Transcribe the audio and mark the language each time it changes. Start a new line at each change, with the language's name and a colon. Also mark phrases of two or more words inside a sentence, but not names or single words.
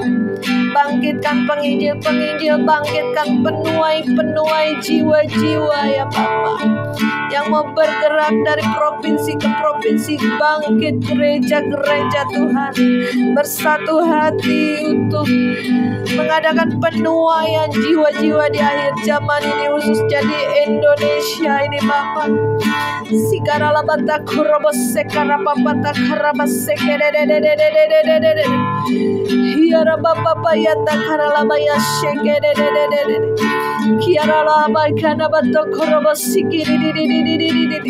Indonesian: Bangkitkan penginjil-penginjil, bangkitkan penuai jiwa-jiwa ya Bapa, yang mau bergerak dari provinsi ke provinsi. Bangkit gereja-gereja Tuhan, bersatu hati untuk mengadakan penuaian jiwa-jiwa di akhir zaman ini, khusus jadi Indonesia ini Bapa. Sikarala bata kurobos sekarapa bata karabas sekedededededededededede. Hiara bapa bayata karala baya sekedededededede. Kiarala baikana bata kurobos sikididididididididi.